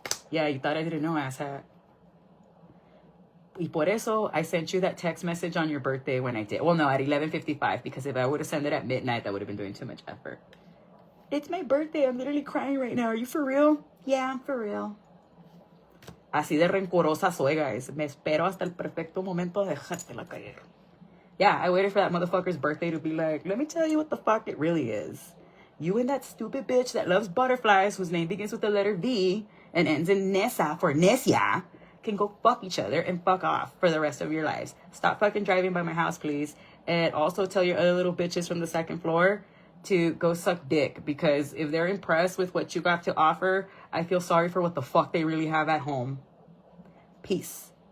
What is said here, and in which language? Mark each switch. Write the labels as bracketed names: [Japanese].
[English] Yeah, you thought I didn't know, asshat. [Spanish] Y por eso, [English] I sent you that text message on your birthday when I did. Well, no, at 11:55, because if I would have sent it at midnight, that would have been doing too much effort. It's my birthday. I'm literally crying right now. Are you for real? Yeah, I'm for real. [Spanish] Así de rencorosa soy, [English] guys. [Spanish] Me espero hasta el perfecto momento de dejártela caer. [English] Yeah, I waited for that motherfucker's birthday to be like, let me tell you what the fuck it really is. You and that stupid bitch that loves butterflies, whose name begins with the letter V and ends in Nessa for Nesia, can go fuck each other and fuck off for the rest of your lives. Stop fucking driving by my house, please. And also tell your other little bitches from the 2nd floor to go suck dick, because if they're impressed with what you got to offer, I feel sorry for what the fuck they really have at home. Peace.